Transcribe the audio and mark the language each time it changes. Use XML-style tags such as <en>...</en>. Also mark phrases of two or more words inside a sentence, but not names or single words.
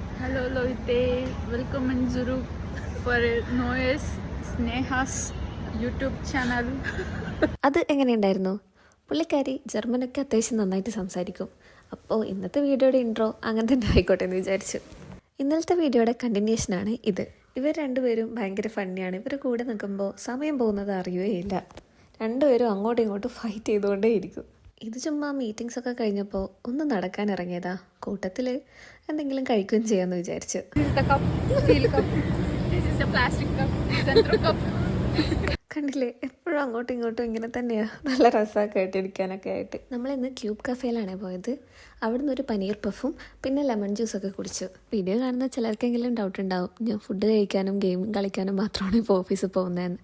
<de>Hallo Leute, willkommen zurück</de> <en>for a</en> <de>neues Snehas YouTube channel.</de> <ml>അത് എങ്ങനെയുണ്ടായിരുന്നു? പുള്ളിക്കാരി ജർമ്മനൊക്കെ അത്യാവശ്യം നന്നായിട്ട് സംസാരിക്കും. അപ്പോൾ ഇന്നത്തെ വീഡിയോയുടെ ഇൻട്രോ അങ്ങനെ തന്നെ ആയിക്കോട്ടെ എന്ന് വിചാരിച്ചു. ഇന്നലത്തെ വീഡിയോയുടെ കണ്ടിന്യൂഷനാണ് ഇത്. ഇവർ രണ്ടുപേരും ഭയങ്കര ഫണ്ണിയാണ്. ഇവർ കൂടെ നിൽക്കുമ്പോൾ സമയം പോകുന്നത് അറിയുകയില്ല. രണ്ടുപേരും അങ്ങോട്ടും ഇങ്ങോട്ടും ഫൈറ്റ് ചെയ്തുകൊണ്ടേ ഇരിക്കും. ഇത് ചുമ്മാ മീറ്റിംഗ്സ് ഒക്കെ കഴിഞ്ഞപ്പോൾ ഒന്ന് നടക്കാൻ ഇറങ്ങിയതാ. കൂട്ടത്തിൽ എന്തെങ്കിലും കഴിക്കുകയും ചെയ്യാമെന്ന് വിചാരിച്ചു.</ml> <en>This is the cup, steel cup. This is the plastic cup, Centro cup.</en> <ml>കണ്ടില്ലേ, എപ്പോഴും അങ്ങോട്ടും ഇങ്ങോട്ടും ഇങ്ങനെ തന്നെയാണ്. നല്ല രസമൊക്കെ ആയിട്ടിരിക്കാനൊക്കെ ആയിട്ട്. നമ്മളിന്ന് ക്യൂബ് കഫേയിലാണ് പോയത്. അവിടുന്ന് ഒരു പനീർ പഫും പിന്നെ</ml> <en>lemon juice</en> <ml>കുടിച്ചു. വീഡിയോ കാണുന്ന ചിലർക്കെങ്കിലും ഡൗട്ട് ഉണ്ടാവും, ഞാൻ ഫുഡ് കഴിക്കാനും ഗെയിം കളിക്കാനും മാത്രമാണ് ഇപ്പോൾ ഓഫീസിൽ പോകുന്നതെന്ന്.</ml>